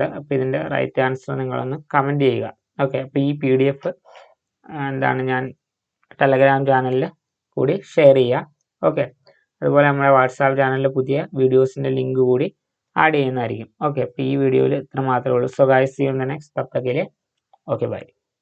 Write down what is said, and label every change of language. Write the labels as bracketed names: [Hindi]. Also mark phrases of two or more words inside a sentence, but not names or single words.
[Malayalam] അപ്പോൾ ഇതിൻ്റെ [English] right answer [Malayalam] നിങ്ങളൊന്ന് കമൻറ്റ് ചെയ്യുക. ഓക്കെ, അപ്പോൾ ഈ PDF എന്താണ് ഞാൻ ടെലഗ്രാം ചാനലിൽ കൂടി ഷെയർ ചെയ്യുക. ഓക്കെ, അതുപോലെ നമ്മുടെ വാട്സാപ്പ് ചാനലിൽ പുതിയ വീഡിയോസിൻ്റെ ലിങ്ക് കൂടി ആഡ് ചെയ്യുന്നതായിരിക്കും. ഓക്കെ, അപ്പോൾ ഈ വീഡിയോയിൽ ഇത്ര മാത്രമേ ഉള്ളൂ. [English] so guys, see you in the next. [Hindi] तब तक के लिए [English] okay bye.